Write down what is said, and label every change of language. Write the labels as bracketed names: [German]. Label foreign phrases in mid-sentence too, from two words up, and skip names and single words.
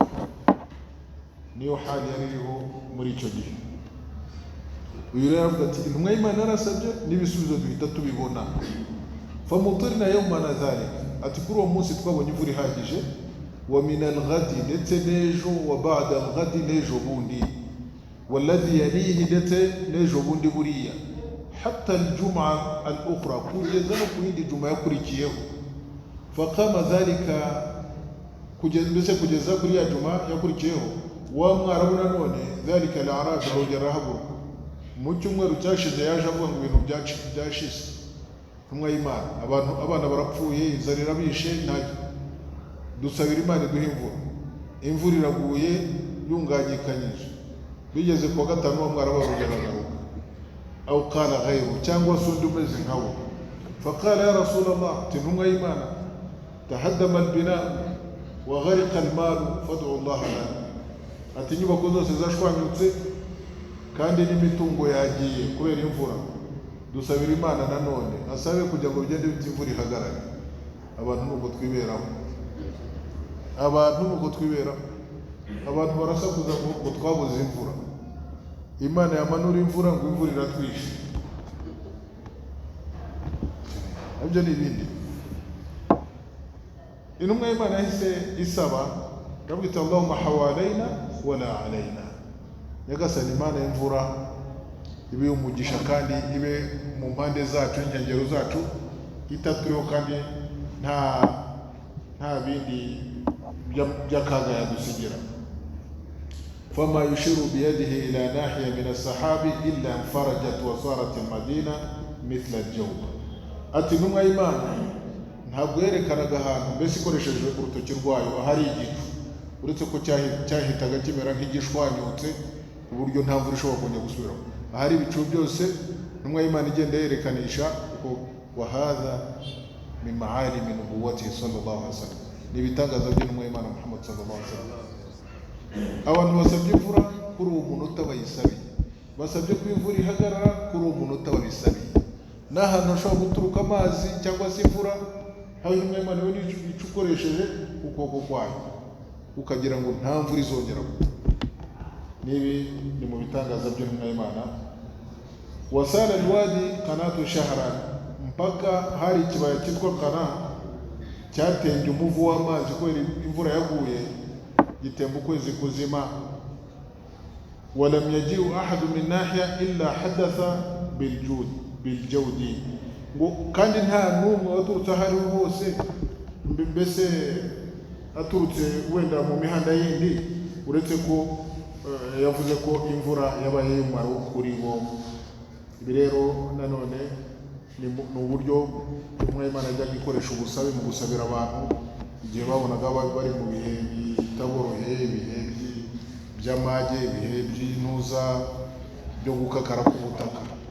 [Kinyarwanda] Niyo hali yari iriho muri icyo gihe. Uyu rero avuga ati intumwa y'Imana yarasabye n'ibisubizo duhita tubibona. [Arabic] فمطرنا يومنا ذلك, [Kinyarwanda] ati kuri uwo munsi twabonye imvura ihagije. [Arabic] ومن الغد, ndetse n'ejo, وبعد الغد, [Kinyarwanda] n'ejo bundi, [Arabic] والذي يليه, [Kinyarwanda] ndetse n'ejo bundi buriya, [Arabic] حتى الجمعة الأخرى, [Kinyarwanda] kugeza no ku yindi juma yakurikiyeho. [Arabic] فقام ذلك, [Kinyarwanda] kugeza kuri ya juma yakurikiyeho, wa mwarabu nanone [Arabic] ذلك الأعراب, [Kinyarwanda] arongera ahaguruka. Mu cyumweru cyashize yaje avuga ngo ibintu byashize. Intumwa y'Imana, abana barapfuye, inzara irabishe, dusabira Imana iduhe imvura iraguye yunganyikanyije. Bigeze kuwa gatanu wa mwarabu arongera agaruka, [Arabic] أو قال غيره, [Kinyarwanda] cyangwa se undi umeze nkawo. [Arabic] فقال يا رسول الله, ati intumwa y'Imana, تهدم البناء وغرق المال فادع الله لنا, [Kinyarwanda] ati inyubako zose zashwanyutse kandi n'imitungo yagiye kubera imvura, dusabira Imana nanone asabe kugira ngo bigende biti imvura ihagarare. Abantu nuko twiberaho, abantu barasakuza ngo twabuze imvura. Imana yamanura imvura ngo imvura iratwishe. Ibyo ni ibindi. Intumwa y'Imana yahise isaba, irabwira [Arabic] اللهم حوالينا ولا علينا, [Kinyarwanda] nyagasani Imana y'imvura ibe umugisha kandi ibe mu mpande zacu, inkengero zacu, itaturiho kandi nta bindi by'akaga yadusigira. [Arabic] فما يشير بيده إلى ناحية من السحاب إلا انفرجت وصارت المدينة مثل الجوبة, [Kinyarwanda] ati intumwa y'Imana ntabwo yerekanaga ahantu mbese ikoresheje urutoki rwayo ahari igicu, uretse ko cyahitaga kimera nk'igishwanyutse ku buryo nta mvura ishobora kongera gusubiraho. Ahari ibicu byose intumwa y'Imana igenda yerekanisha ko [Arabic] وهذا من معالم نبوته صلى الله عليه وسلم, [Kinyarwanda] ni ibitangaza by'intumwa y'Imana Muhammad [Arabic] صلى الله عليه وسلم. [Kinyarwanda] Abantu basabye imvura kuri uwo munota bayisabiye, basabye ko imvura ihagarara kuri uwo munota babisabiye. N'ahantu hashobora guturuka amazi cyangwa se imvura, aho intumwa y'Imana yo nico ukoresheje ukuboko kwayo ukagira ngo nta mvura izongera kugwa. Nibi ni mu bitangaza by'intumwa y'Imana. [Arabic] وسال الوادي قناة شهرا, [Kinyarwanda] mpaka hari ikibaya cyitwa Kana cyatembye umuvu w'amazi kubera imvura yaguye, gitemba ukwezi kuzima. [Arabic] ولم يجئ أحد من ناحية إلا حدث بالجود, [Kinyarwanda] ngo kandi nta n'umwe waturutse aho ariho hose, mbese aturutse wenda mu mihanda yindi, uretse ko yavuze ko imvura yabaye y'umumaro kuri bo. Ibi rero nanone ni uburyo intumwa y'Imana yajyaga ikoresha ubusabe mu gusabira abantu igihe babonaga bari mu bihe bitaboroheye, ibihe by'amage, ibihe by'intuza, byo gukakara k'ubutaka.